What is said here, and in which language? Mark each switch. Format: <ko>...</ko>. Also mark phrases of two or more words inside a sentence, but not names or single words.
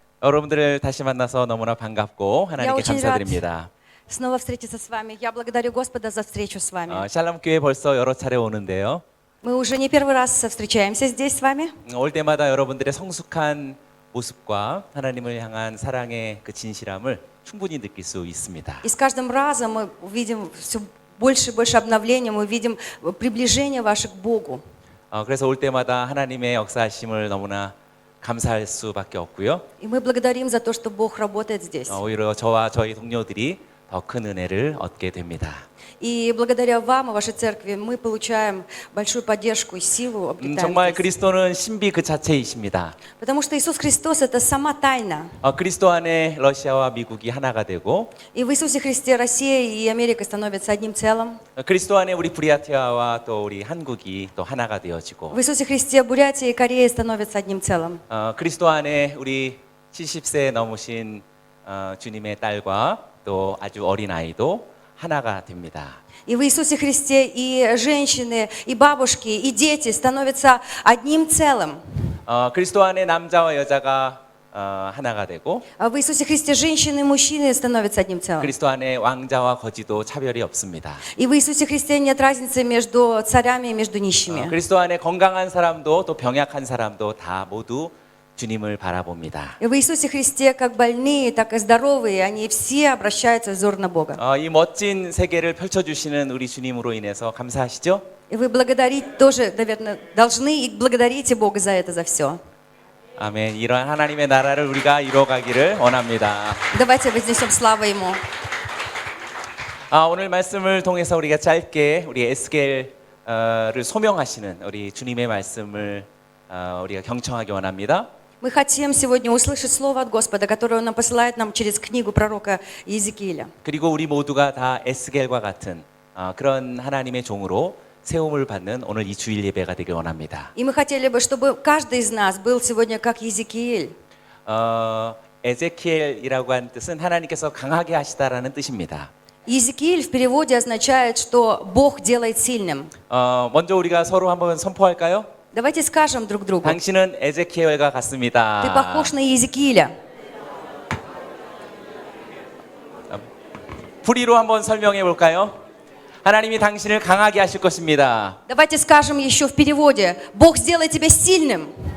<ko>여러분들을 다시 만나서 너무나 반갑고</ko> <ru>Я</ru> <ko>하나님께</ko> <ru>очень рад</ru> <ko>감사드립니다.</ko> <ru>снова встретиться с вами. Я благодарю Господа за встречу с вами.</ru> <ko>샬롬 교회 벌써 여러 차례 오는데요.</ko> <ru>Мы уже не первый раз встречаемся здесь с вами.</ru> <ko>올 때마다 여러분들의 성숙한 모습과 하나님을 향한 사랑의 그 진실함을 충분히 느낄 수 있습니다.</ko> <ru>И с каждым разом мы видим все больше и больше обновления, мы видим приближение ваше к Богу.</ru> <ko>그래서 올 때마다 하나님의 역사하심을 너무나 감사할 수밖에 없고요.</ko> <ru>И мы благодарим за то, что Бог работает здесь.</ru> <ko>오히려 저와 저희 동료들이 더 큰 은혜를 얻게 됩니다.</ko> <ru>И благодаря вам и вашей церкви мы получаем большую поддержку и силу, обретаем</ru> <ko>정말</ko> <ru>здесь.</ru> <ko>그리스도는 신비 그 자체이십니다.</ko> <ru>Потому что Иисус Христос – это сама тайна.</ru> <ko>그리스도 안에 러시아와 미국이 하나가 되고</ko> <ru>И в Иисусе Христе Россия и Америка становятся одним целым.</ru> <ko>그리스도 안에 우리 브리아티아와 또 우리 한국이 또 하나가 되어지고</ko> <ru>В Иисусе Христе Бурятия и Корея становятся одним целым.</ru> <ko>그리스도 안에 우리 70세 넘으신 주님의 딸과 또 아주 어린 아이도 하나가 됩니다.</ko> <ru>И в Иисусе Христе и женщины, и бабушки, и дети становятся одним целым.</ru> <ko>그리스도 안에 남자와 여자가 하나가 되고</ko> <ru>А в Иисусе Христе женщины и мужчины становятся одним целым.</ru> <ko>그리스도 안에 왕자와 거지도 차별이 없습니다.</ko> <ru>И в Иисусе Христе нет разницы между царями и между нищими.</ru> <ko>그리스도 안에 건강한 사람도 또 병약한 사람도 다 모두 주님을 바라봅니다.</ko> <ru>И в Иисусе Христе как больные, так и здоровые, они все обращаются взор на Бога.</ru> <ko>이 멋진 세계를 펼쳐주시는 우리 주님으로 인해서 감사하시죠?</ko> <ru>И вы благодарить тоже, наверное, должны и благодарите Бога за это, за все.</ru> <ko>아멘. 이런 하나님의 나라를 우리가 이뤄가기를 원합니다.</ko> <ru>Давайте вознесем славу Ему.</ru> <ko>오늘 말씀을 통해서 우리가 짧게 우리 에스겔을 소명하시는 우리 주님의 말씀을 우리가 경청하기 원합니다.</ko> <ru>Мы хотим сегодня услышать слово от Господа, которое Он нам посылает нам через книгу пророка Иезекииля.</ru> <ko>그리고 우리 모두가 다 에스겔과 같은 그런 하나님의 종으로 세움을 받는 오늘 이 주일 예배가 되길 원합니다.</ko> <ru>И мы хотели бы, чтобы каждый из нас был сегодня как Иезекииль.</ru> <ko>에제키엘이라고 하는 뜻은 하나님께서 강하게 하시다라는 뜻입니다.</ko> <ru>Иезекииль в переводе означает, что Бог делает сильным.</ru> <ko>먼저 우리가 서로 한번 선포할까요?</ko> <ru>Давайте скажем друг другу.</ru> <ko>당신은 에제키엘과</ko> <ru>Ты</ru> <ko>같습니다.</ko> <ru>похож на Иезекииля.</ru> <ko>풀이로 한번 설명해 볼까요? 하나님이 당신을 강하게 하실 것입니다.</ko> <ru>Давайте скажем еще в переводе. Бог сделает тебя сильным.</ru>